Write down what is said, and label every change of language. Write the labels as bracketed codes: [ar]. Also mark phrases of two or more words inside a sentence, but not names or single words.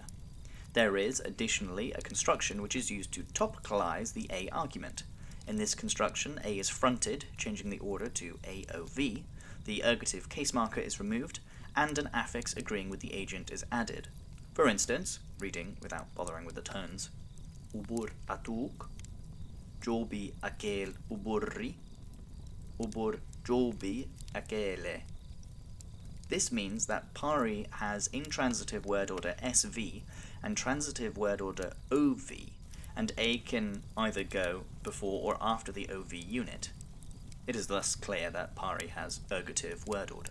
[en] There is, additionally, a construction which is used to topicalize the A argument. In this construction, A is fronted, changing the order to AOV, the ergative case marker is removed, and an affix agreeing with the agent is added. For instance, reading without bothering with the tones, [lkr] ubur atuk, jobi akel uburri, ubur jobi akele. [en] This means that Pari has intransitive word order SV and transitive word order OV, and A can either go before or after the OV unit. It is thus clear that Pari has ergative word order.